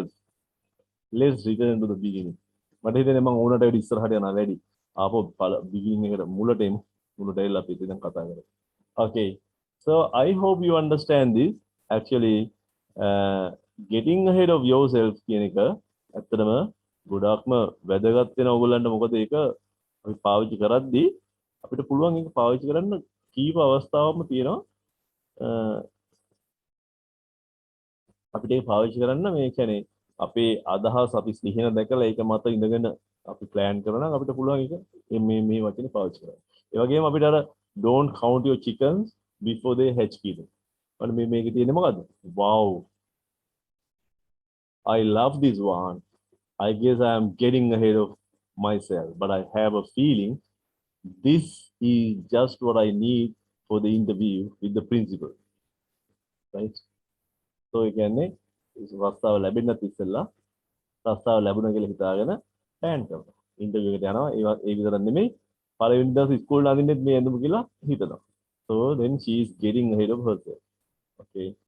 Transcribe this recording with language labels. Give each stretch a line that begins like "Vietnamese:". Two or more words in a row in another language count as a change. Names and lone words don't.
English: Let's return to the beginning.
Sinhala: මට හිතෙන්නේ මම ඕනට වැඩි ඉස්සරහට යනවා වැඩි. ආපහු beginning එකට මුලට එමු. මුලට එලා අපි දැන් කතා කරමු.
English: Okay. So I hope you understand this.
Sinhala: Actually,
English: getting ahead of yourself
Sinhala: කියන එක ඇත්තටම ගොඩාක්ම වැදගත් වෙන ඕගොල්ලන්ට මොකද ඒක අපි පාවිච්චි කරද්දී අපිට පුළුවන් ඒක පාවිච්චි කරන්න කීප අවස්ථාවක්ම තියෙනවා. අපිට ඒක පාවිච්චි කරන්න මේ කියන්නේ අපේ අදහස් අපි සිහින දැකලා ඒක මත ඉඳගෙන අපි plan කරනවා නම් අපිට පුළුවන් ඒක මේ වචනේ පාවිච්චි කරන්න. ඒ වගේම අපිට අර
English: don't count your chickens before they hatch කියන.
Sinhala: අන්න මේකේ තියෙන්නේ මොකද්ද?
English: Wow. I love this one. I guess I am getting ahead of myself, but I have a feeling this is just what I need for the interview with the principal. Right? So again,
Sinhala: රස්සාව ලැබෙන්නත් ඉස්සෙල්ලා රස්සාව ලැබුණා කියලා හිතාගෙන ප්ලෑන් කරනවා. ඉන්ටර්විව් එකට යනවා. ඒ විතරක් නෙමෙයි පළවෙනි දවස් ඉස්කෝලේ අඳින්නෙත් මේ ඇඳුම කියලා හිතනවා.
English: So then she is getting ahead of herself. Okay.